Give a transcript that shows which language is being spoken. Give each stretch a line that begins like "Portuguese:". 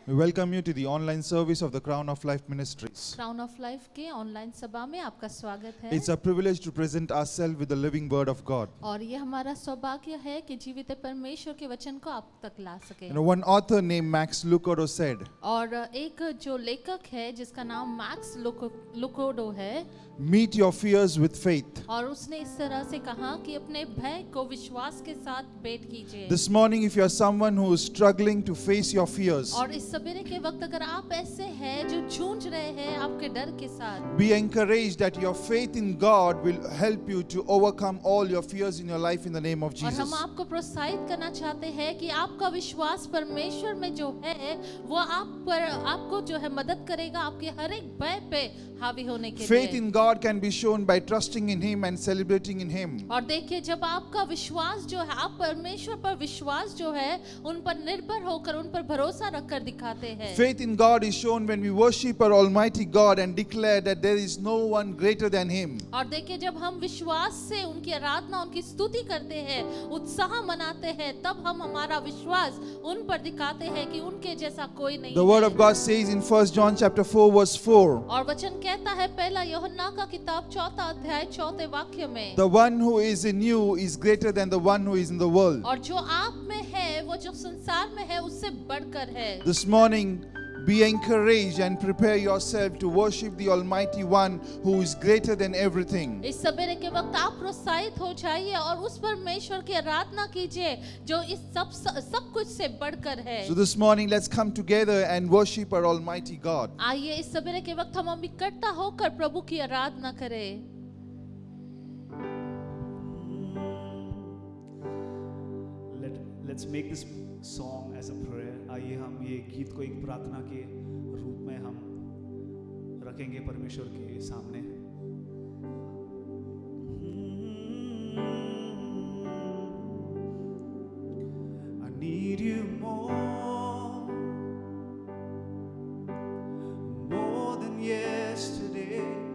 English: We welcome you to the online service of the Crown of Life Ministries.
Hindi: Crown of Life के online सभा में आपका स्वागत है।
English: It's a privilege to present ourselves with the living word of God.
Hindi: और ये हमारा सौभाग्य है कि जीवित परमेश्वर के वचन को आप तक ला सके।
English: One author named Max Lucado said,
Hindi: और एक जो लेखक है जिसका नाम मैक्स लुकोडो है,
English: meet your fears with faith.
Hindi: और उसने इस तरह से कहा कि अपने भय को विश्वास के साथ भेंट कीजिए।
English: This morning, if you are someone who is struggling to face your fears,
Hindi: और इस सवेरे के वक्त अगर आप ऐसे हैं जो जूझ रहे हैं आपके डर के साथ,
English: be encouraged that your faith in God will help you to overcome all your fears in your life in the name of
Hindi: और हम
English: Jesus.
Hindi: आपको प्रोत्साहित करना चाहते हैं कि आपका विश्वास परमेश्वर में जो है वो आपको जो है मदद करेगा आपके हर एक भय पे हावी होने के
English: Faith
Hindi: लिए।
English: in God can be shown by trusting in Him and celebrating in Him.
Hindi: और देखिए जब आपका विश्वास जो है आप परमेश्वर पर विश्वास जो है उन पर निर्भर होकर उन पर भरोसा रखकर दिखाते हैं।
English: Faith in God is shown when we worship our Almighty God and declare that there is no one greater than Him.
Hindi: और देखिए जब हम विश्वास से उनकी आराधना उनकी स्तुति करते हैं उत्साह मनाते हैं तब हम हमारा विश्वास उन पर दिखाते हैं कि उनके जैसा कोई नहीं
English: The word of God says in 1 John chapter 4 verse 4,
Hindi: और वचन कहता है पहला यूहन्ना का किताब 4 अध्याय 4 वाक्य में,
English: the one who is in you is greater than the one who is in the world.
Hindi: और जो आप में है वो जो संसार में है उससे बढ़कर है।
English: This morning, be encouraged and prepare yourself to worship the Almighty One who is greater than everything.
Hindi: इस सवेरे के वक्त आप प्रोत्साहित हो जाइए और उस परमेश्वर की आराधना कीजिए जो इस सब कुछ से बढ़कर है।
English: So this morning, let's come together and worship our Almighty God.
Hindi: आइए इस सवेरे के वक्त हम इकट्ठा होकर प्रभु की आराधना करें।
English: Let's make this song as a prayer.
Hindi: आइए हम ये गीत को एक प्रार्थना के रूप में हम रखेंगे परमेश्वर के सामने।
English: I need you more than yesterday.